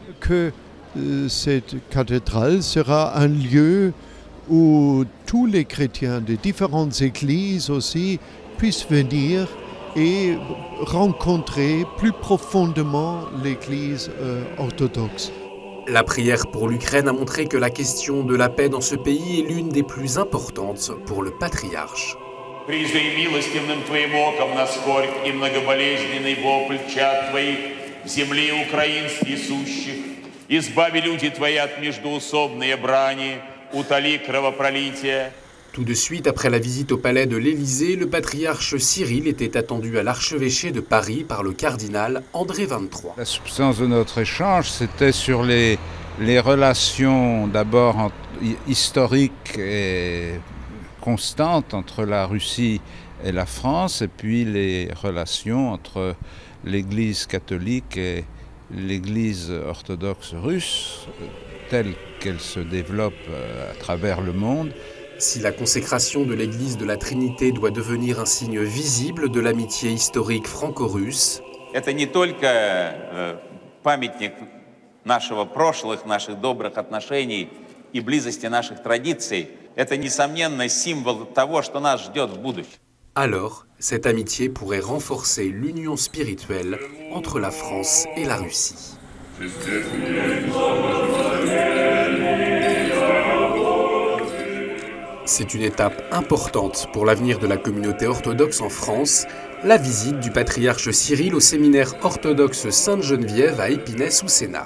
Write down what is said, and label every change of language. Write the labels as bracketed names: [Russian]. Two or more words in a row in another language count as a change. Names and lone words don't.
[French] Que cette cathédrale sera un lieu où tous les chrétiens de différentes églises aussi puissent venir et rencontrer plus profondément l'Église orthodoxe. La prière pour l'Ukraine a montré que la question de la paix dans ce pays est l'une des plus importantes pour le patriarche. [Church Slavic] Призри милостивным твоим оком на скорбь и многоболезненный вопль чад твоих в земле украинских сущих. Избави люди твои от междоусобной брани, утоли кровопролитие. [French] Tout de suite après la visite au palais de l'Élysée, le patriarche Cyril était attendu à l'archevêché de Paris par le cardinal André XXIII. La substance de notre échange, c'était sur les relations d'abord historiques et constantes entre la Russie et la France, et puis les relations entre l'Église catholique et l'Église orthodoxe russe, telle qu'elle se développe à travers le monde. Si la consécration de l'église de la Trinité doit devenir un signe visible de l'amitié historique franco-russe, [Russian] это не только памятник нашего прошлых, наших добрых отношений и близости наших традиций, это, несомненно, символ того, что нас ждет в будущем. [French] alors cette amitié pourrait renforcer l'union spirituelle entre la France et la Russie. C'est une étape importante pour l'avenir de la communauté orthodoxe en France, la visite du patriarche Cyril au séminaire orthodoxe Sainte-Geneviève à Épinay sous Sénart.